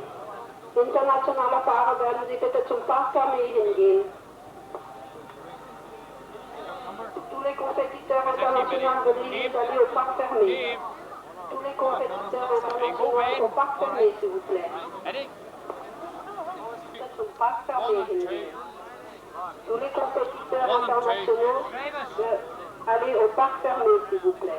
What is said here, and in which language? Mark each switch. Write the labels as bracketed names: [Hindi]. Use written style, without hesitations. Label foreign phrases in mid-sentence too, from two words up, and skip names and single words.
[German] Internationale Fahrer, werden Sie bitte zum Parkfermé hingehen. [French] Tous les compétiteurs internationaux veuillez aller au parc fermé. Tous les compétiteurs internationaux au parc fermé, s'il vous plaît. Au parc fermé hingehen. Tous les compétiteurs internationaux, allez au parc fermé, s'il vous plaît.